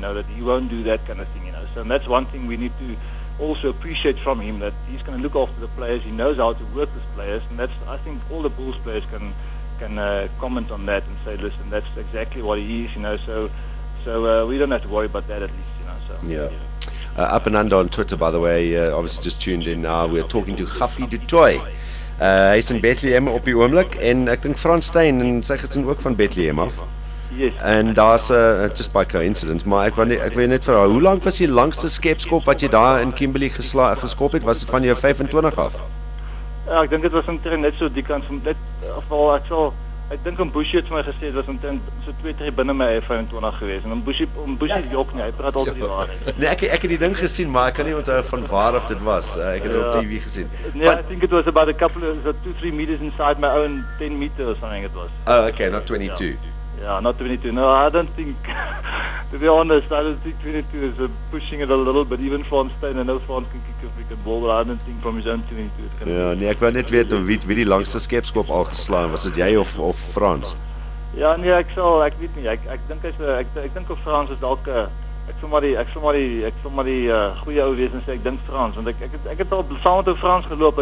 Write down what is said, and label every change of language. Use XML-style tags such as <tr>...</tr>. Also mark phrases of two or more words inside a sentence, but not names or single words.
<en>That he won't do that kind of thing. So and that's one thing we need to also appreciate from him, that he's going to look after the players. He knows how to work with players, and I think all the Bulls players can comment on that and say, listen, that's exactly what he is. So we don't have to worry about that at least. Yeah. Up and under on Twitter, by the way, obviously just tuned in now. We're talking to Gaffie du Toit.</en> <af>Hy's in Bethlehem op die oomblik en ek dink Frans Steyn en sy gesin ook van Bethlehem af.</af> <en>Yes.</en> <af>En daar's</af> <en>just by coincidence,</en> <af>maar ek wil net vra, hoe lank was die langste skepskop wat jy daar in Kimberley geskop het? Was dit van jou 25 af? Ja, ek dink dit was net so die kant van net ek dink om Bushie het vir my gesê dit was omtrent so 2-3 binne my 25 geweest en om Bushie jok nie, hy praat altyd die waarheid. Nee, ek het die ding gesien, maar ek kan nie onthou van waar of dit was. Ek het dit op TV gesien. Nee,</af> <en>I think it was about 2-3 meters inside my own 10 meters or something it was. Oh, okay, not 22. Yeah, not 22. No, I don't think, to be honest, I don't think 22 is pushing it a little bit. Even Frans Steyn, I know Frans can kick a freaking ball, but I don't think from his own 22.</en> <af>Ja, nee, ek wou net weet wie die langste skepskop al geslaan, was dit jy of Frans? Ja, nee, ek weet nie. Ek dink of Frans is dalk ek sal maar die goeie ou wees en sê ek dink Frans, want ek het al saam met ou Frans geloop.</af>